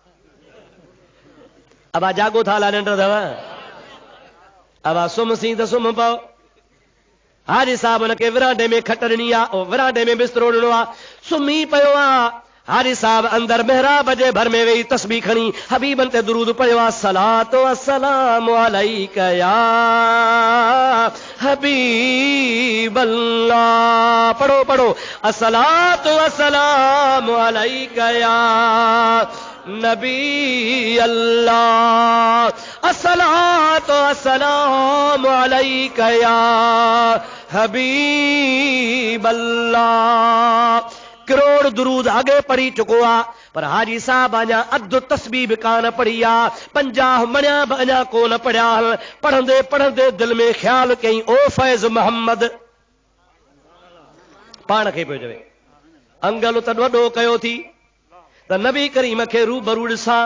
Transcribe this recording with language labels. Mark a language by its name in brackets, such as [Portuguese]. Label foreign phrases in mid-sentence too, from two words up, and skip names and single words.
[Sindhi] अबा जागो था ला निंड अथव? अबा सुम्ह सी त सुम्ह पओ। हाजी साहब हुनखे विरांडे में खट ॾिनी आहे, विरांडे में बिस्तरो ॾिनो आहे, सुम्ही पियो आहे। हाजी साहब अंदर मेहराब जे भर में वेही तस्बीह खणी हबीबन ते दुरूद पढ़ियो आहे। [Arabic] صلاة السلام عليك يا حبيب الله. [Sindhi] पढ़ो पढ़ो, [Arabic] الصلاة السلام عليك يا نبي الله، الصلاة السلام عليك يا حبيب الله. [Sindhi] किरोड़ दुरूद आगे पढ़ी चुको आहे, पर हाजी साहब अञा अधु तस्बीह बि कान पढ़ी आहे, 50 मणिया बि अञा कोन पढ़िया। पढ़ंदे पढ़ंदे दिल में ख़्याल कई ओ फैज़ मोहम्मद, पाण खे पियो चवे अंगल त वॾो कयो थी त नबी करीम खे रूबरू ॾिसां।